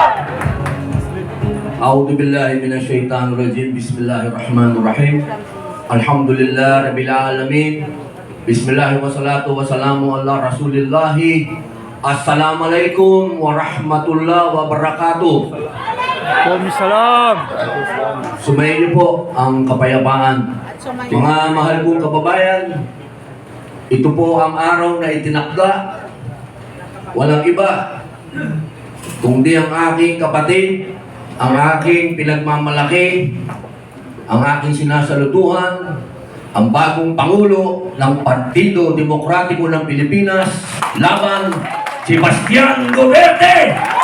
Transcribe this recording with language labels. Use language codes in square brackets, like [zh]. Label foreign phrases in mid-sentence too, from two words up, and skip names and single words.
[ar] أعوذ بالله من الشيطان الرجيم. بسم الله الرحمن الرحيم الحمد لله رب العالمين. بسم الله والصلاة والسلام على رسول الله. السلام عليكم ورحمة الله وبركاته. Waalaikumsalam. [tl] Sumayin niyo po ang kapayapaan. Mga mahal kong kababayan, ito po ang araw na itinakda. Walang iba kundi ang aking kapatid, ang aking pinagmamalaki, ang aking sinasalutuhan, ang bagong Pangulo ng Partido Demokratiko ng Pilipinas, laban si Bastian Duterte!